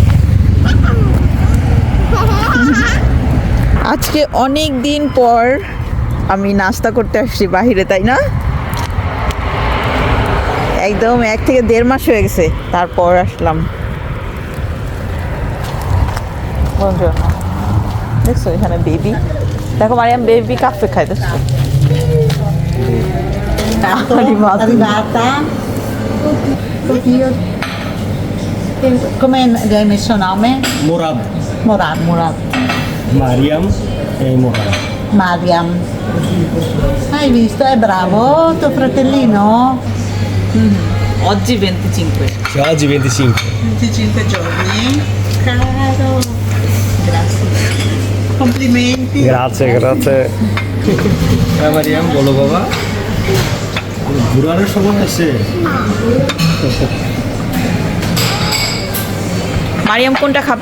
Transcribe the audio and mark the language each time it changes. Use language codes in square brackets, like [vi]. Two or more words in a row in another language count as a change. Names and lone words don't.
[bn] আজকে অনেক দিন পর আমি নাস্তা করতে আসছি বাহিরে, তাই না? একদম 1 থেকে 1.5 মাস হয়ে গেছে, তারপর আসলাম। দেখছো এখানে বেবি, দেখো মারিয়াম বেবি কাফে খাইতেছে। [it] Arrivata. Oddio. Come hai messo nome? Murad, Murad. Mariam e Murad. Mariam. Hai visto? È bravo tuo fratellino? Oggi 25. Sì, oggi 25. 25 giorni. Caro. Grazie. Complimenti. Grazie, grazie. Mariam, [bn] বলো বাবা। ঘুরানোর সময় আছে। মারিয়াম কোনটা খাবে?